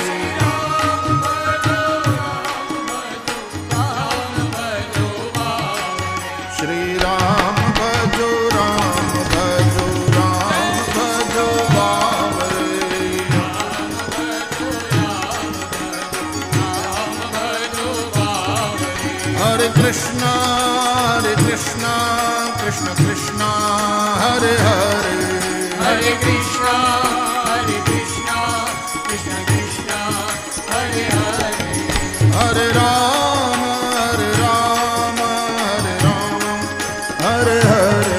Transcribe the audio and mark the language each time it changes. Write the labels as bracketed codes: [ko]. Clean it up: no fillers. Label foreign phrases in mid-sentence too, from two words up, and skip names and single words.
[hi] श्री राम भजो राम भजो राम भजो बावरे. [sa] હરે Krishna Krishna Krishna Hare Hare Hare Krishna Krishna Krishna Hare Hare Hare Rama Hare Rama Hare Hare